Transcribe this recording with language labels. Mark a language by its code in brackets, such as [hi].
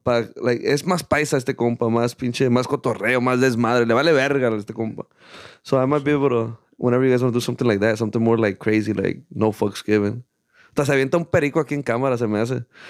[en] But like, [es] es más paisa este compa, más pinche, más cotorreo, más desmadre. Le vale verga a este compa. [en] So I might be able to, whenever you guys want to do something like that, something more like crazy, like no fucks given. [es] Hasta se avienta un perico aquí en cámara, se me hace.